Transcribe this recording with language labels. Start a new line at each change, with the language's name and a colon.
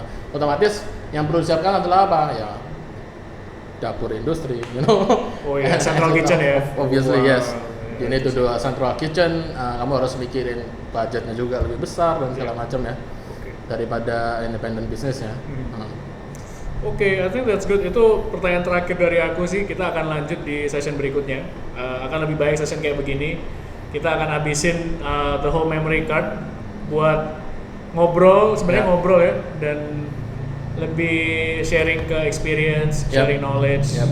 Indonesian: Otomatis yang perlu disiapkan adalah apa ya? Dapur industri,
English: you know. Central kitchen ya. Obviously yes. You need to do a central kitchen.
Indonesian: Kamu harus mikirin budgetnya juga lebih besar dan segala macam ya. Daripada independent business ya.
English: Oke, I think that's good.
Indonesian: Itu pertanyaan terakhir dari aku sih. Kita akan lanjut di session berikutnya. Akan lebih baik session kayak begini. Kita akan habisin
English: the whole memory card
Indonesian: buat ngobrol, sebenarnya ngobrol ya, dan lebih sharing ke experience, sharing knowledge.